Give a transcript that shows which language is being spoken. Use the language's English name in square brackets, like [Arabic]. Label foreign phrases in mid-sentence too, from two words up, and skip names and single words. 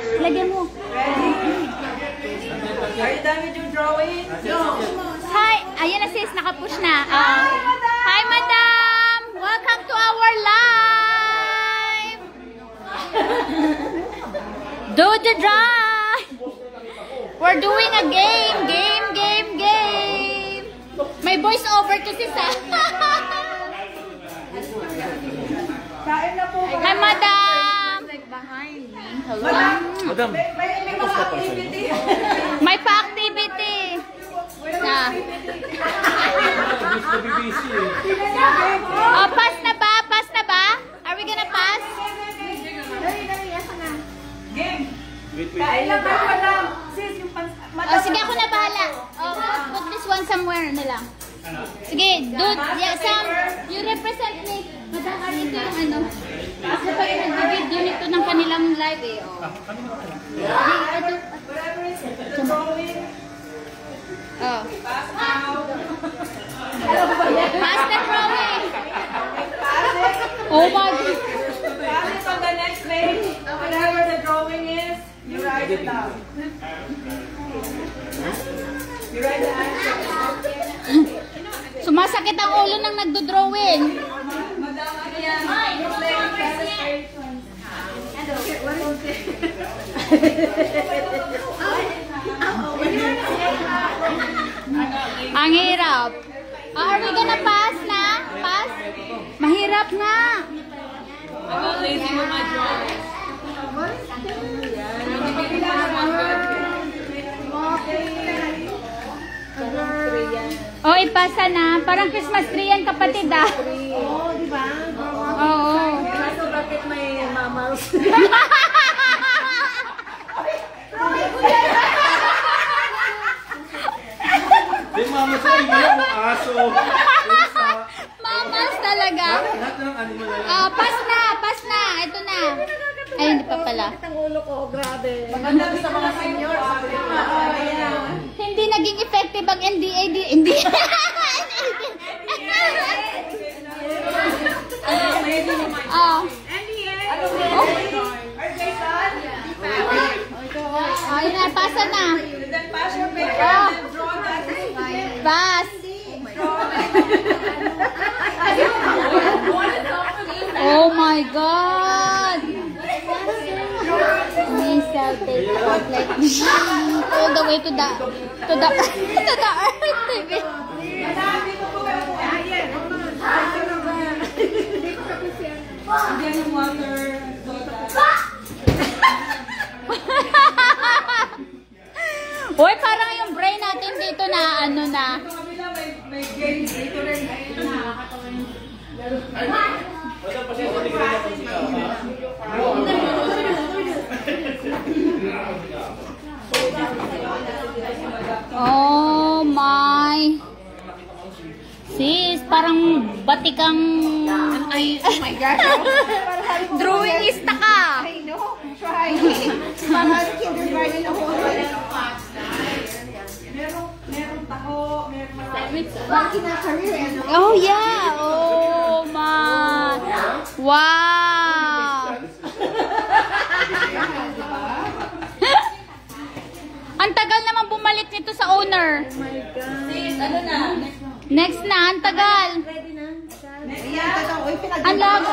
[Filipino] Lagyan mo. [English] Ready? Are you done with your drawing? No. Hi! [Filipino] Ayan na sis, nakapush na. [English] Hi, madam! Welcome to our live! Do the drive! We're doing a game! Game! [Filipino] May voice over to sis ha. Kain na po. [English] Hi, madam! Hello. Madam, [Filipino] May mga activity. May pa-activity. Na. gusto BBC eh. Oh, pass na ba? Pass na ba? [English] Are we gonna pass? Game. Wait. [Filipino] Kain lang kayo, madam. Sis, yung Oh, sige, ako na bahala. [English] Oh, put this one somewhere [Filipino] na lang. Sige, [English] dude, yeah, Sam, you represent me. [Filipino] Madaka dito yung ano. Kasi pag nag-video nito ng kanilang live eh. Oh. [English] Whatever is the drawing. Oh. Pass now. Pass the drawing. Pass it. Oh my God. Pass it on the next page. Whatever the drawing is, you write it down. You write the answer. [Filipino] Sumasakit ang ulo ng nagdo-drawing. Madam, ano yan? Ang hirap. [English] Are we gonna pass na? Pass? [Filipino] Mahirap nga. [English] I'm not lazy with my drawing. [Filipino] Oh, ipasa na. Parang [English] Christmas tree [Filipino] yan, kapatid ah. Oo, di ba? Oo. Kaso bakit may mammals? Di mama sa inyo yung aso. Pusa. Mamas talaga. Lahat ng animal na yun. Ah, pass na, pass na. Ito na. Ay, hindi pa pala. Ang ulo ko, grabe. Maganda sa mga senior. Hindi naging effective ang NDAD. Hindi. Oh. Oh, yun na, pasa na. [English] Then pass your paper Oh. and then draw that. Pass. Oh my God. May cell take out like this. All the way to the earth, baby. Again, [Filipino] yung water. Hoy, parang yung brain natin dito na ano na. Sa kabila may games dito rin. Madam, pasensya, hindi ka rin ako siya. [English] Oh my. [Filipino] Sis, parang batikang ay, [English] oh my God. [Filipino] Drawingista ka. [English] I know, try. [Filipino] Parang kindergarten ako. Meron taho, meron Bakit kinakareer, ano? [English] Oh yeah. Oh my. Wow. [Filipino] Ang tagal naman bumalik nito sa owner. sis, ano na? Next na, ang tagal. Ready na? Ayan, Uy, Ang lag.